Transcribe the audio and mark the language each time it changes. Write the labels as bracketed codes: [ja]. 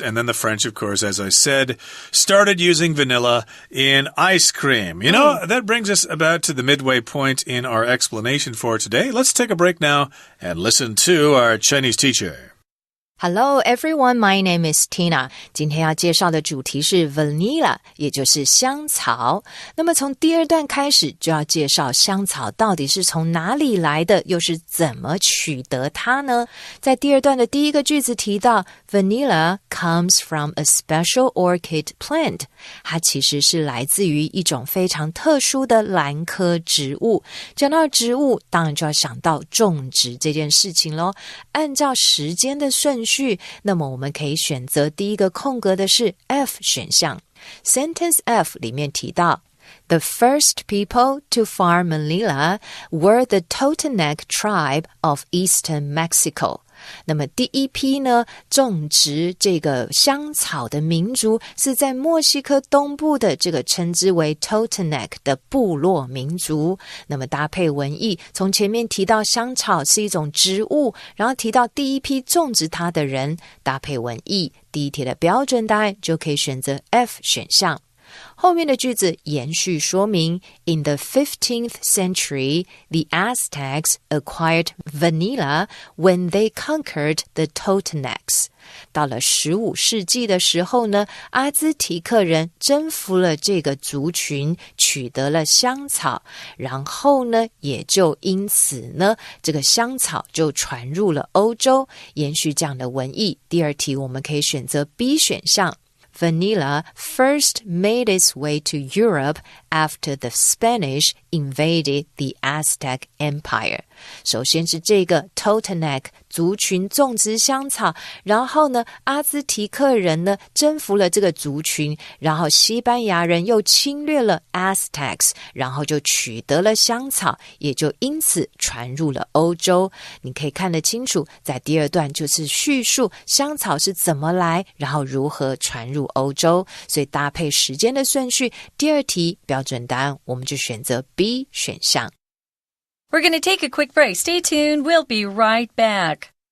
[en] And then the French, of course, as I said, started using vanilla in ice cream. You know, that brings us about to the midway point in our explanation for today. Let's take a break now and listen to our Chinese teacher.Hello everyone, my name is Tina. [zh] 今天要介绍的主题是 vanilla, 也就是香草。那么从第二段开始就要介绍香草到底是从哪里来的，又是怎么取得它呢？在第二段的第一个句子提到 [en] vanilla comes from a special orchid plant. [zh] 它其实是来自于一种非常特殊的兰科植物。讲到植物，当然就要想到种植这件事情咯。按照时间的顺序，那么我们可以选择第一个空格的是 F 选项。 [en] Sentence F [zh] 里面提到 [en] The first people to farm Manila were the Totonac tribe of eastern Mexico. [zh] 那么第一批呢，种植这个香草的民族是在墨西哥东部的这个称之为 Totonac 的部落民族。那么搭配文意，从前面提到香草是一种植物，然后提到第一批种植它的人，搭配文意，第一题的标准答案就可以选择 F 选项。后面的句子延续说明 [en] In the 15th century, the Aztecs acquired vanilla when they conquered the Totonacs. [zh] 到了15世纪的时候呢，阿兹提克人征服了这个族群，取得了香草，然后呢，也就因此呢，这个香草就传入了欧洲，延续这样的文意。第二题我们可以选择 B 选项。 [en] Vanilla first made its way to Europe after the Spanish invaded the Aztec Empire。 [zh] 首先是这个 Toltec 族群种植香草，然后呢，阿兹提克人呢征服了这个族群，然后西班牙人又侵略了 Aztecs， 然后就取得了香草，也就因此传入了欧洲。你可以看得清楚，在第二段就是叙述香草是怎么来，然后如何传入欧洲。所以搭配时间的顺序，第二题标准答案我们就选择 B 选项。 [en] We're going to take a quick break. Stay tuned. We'll be right back.